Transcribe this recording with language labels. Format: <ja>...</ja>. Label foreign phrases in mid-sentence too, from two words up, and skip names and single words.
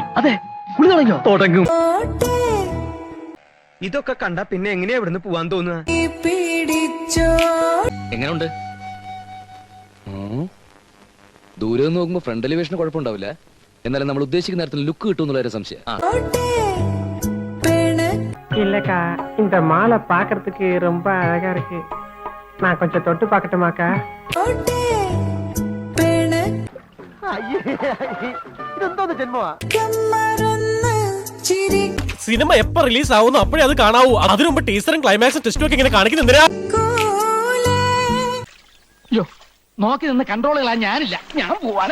<ml>അതെ, കുളി തുടങ്ങിയോ? തുടങ്ങും. ഇതൊക്കെ കണ്ട പിന്നെ എങ്ങനെയാ ഇവിടുന്ന് പോവാൻ തോന്നുക? എങ്ങനെയുണ്ട്? ദൂരെ നിന്ന് നോക്കുമ്പോ</ml> <en>front elevation</en> <ml>കുഴപ്പമുണ്ടാവില്ല. എന്നാലും നമ്മൾ ഉദ്ദേശിക്കുന്ന നേരത്തിൽ ലുക്ക് കിട്ടും എന്നുള്ള സംശയം.</ml> <ta>இல்லக்கா இந்த மாலை பாக்குறதுக்கு ரொம்ப அழகா இருக்கு. நான் கொஞ்சம் தொட்டு பார்க்கட்டுமாக்கா?</ta> <ml>സിനിമ എപ്പോ റിലീസ് ആവുന്നു അപ്പോഴേ അത് കാണാവൂ. അതിനു മുമ്പ് ടീസറും ക്ലൈമാക്സും ടെസ്റ്റും ഒക്കെ ഇങ്ങനെ കാണിക്കുന്നെന്തിനാ? നോക്കി നിന്ന് കൺട്രോളുകളാ ഞാനില്ല. ഞാൻ പോവാണേ.</ml>